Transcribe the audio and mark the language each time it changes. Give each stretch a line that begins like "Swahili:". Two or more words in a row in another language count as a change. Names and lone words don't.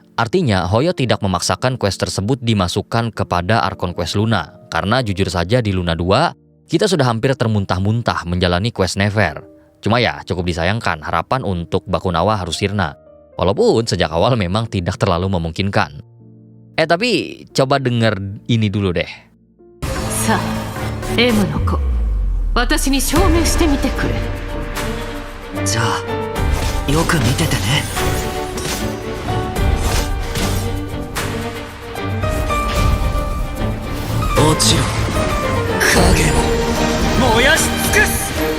Indonesian: Artinya, Hoyo tidak memaksakan quest tersebut dimasukkan kepada Archon Quest Luna, karena jujur saja di Luna 2, kita sudah hampir termuntah-muntah menjalani quest Never. Cuma ya cukup disayangkan harapan untuk Bakunawa harus sirna. Walaupun sejak awal memang tidak terlalu memungkinkan. Tapi coba denger ini dulu deh.
Japanese: Sa, Mの子、私に証明してみてくれ。じゃあ、よく見ててね。もちろん、影を燃やし尽くす。